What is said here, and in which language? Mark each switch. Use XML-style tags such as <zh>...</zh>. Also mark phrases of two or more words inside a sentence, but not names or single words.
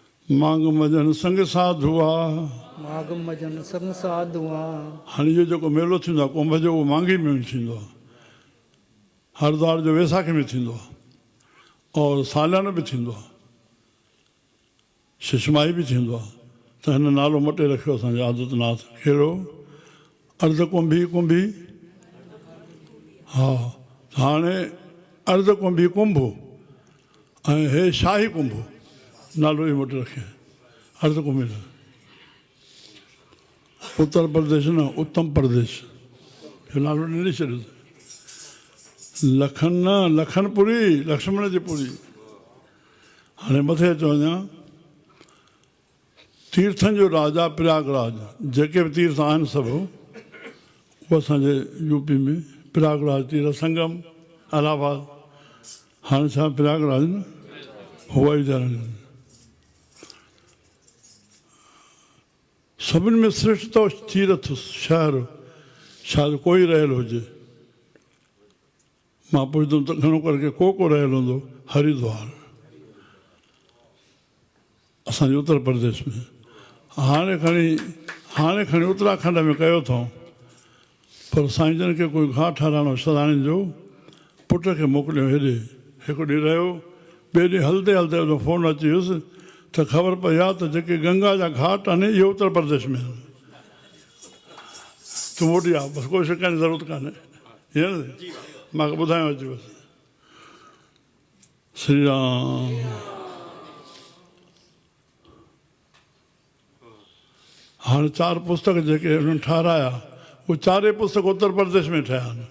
<sd>मांग मजन संग साधुआ। माघ मजन संग साधुआ। हाणे इहो जेको मेलो थींदो आहे कुंभ जो, उहो मांगी में थींदो आहे, हरिद्वार जो वैसाखी में थींदो आहे और सालियानो बि थींदो आहे, शिशमाई बि थींदो आहे। त हिन नालो मटे रखियो असांजे आदित्यनाथ। कहिड़ो? अर्ध कुंभी कुंभी। हा, हाणे अर्ध कुंभी कुंभ ऐं हे शाही कुंभ नालो ई मटे रखे अर्ध कुंभी। उत्तर प्रदेश न उत्तम प्रदेश जो नालो ॾिनी छॾियो। लखन न लखनपुरी, लक्ष्मण जी पुरी। हाणे मथे अचो वञा, तीर्थनि जो राजा प्रयागराज। जेके बि तीर्थ आहिनि सभु उहे असांजे यूपी में प्रयागराज तीर्थ संगम इलाहाबाद। हाणे छा प्रयागराज न हवाई जहाज। सभिनि में श्रेष्ठ तो तीर्थ शहर शायदि कोई रहियल हुजे। मां पुछंदुमि त घणो करे को रहियल हूंदो? हरिद्वार असांजे उत्तर प्रदेश में। हाणे खणी उत्तराखंड में कयो अथऊं, पर साईं जन खे कोई घाट ठाराइणो सदाणियुनि जो, पुट खे मोकिलियो हेॾे। हिकु ॾींहुं रहियो, ॿिए ॾींहुं हलंदे हलंदे उनजो फ़ोन अची वियुसि त ख़बर पई आहे त जेके गंगा जा घाट आहिनि इहे उत्तर प्रदेश में आहिनि। तूं मोटी आहे, बसि कोई शिकायत जी ज़रूरत कान्हे। हीअं न मूंखे ॿुधायो अची बसि। श्री राम। हाणे 4 पुस्तक जेके हुननि ठाहिराया, उहे 4 पुस्तक उत्तर प्रदेश में ठहिया आहिनि।</sd>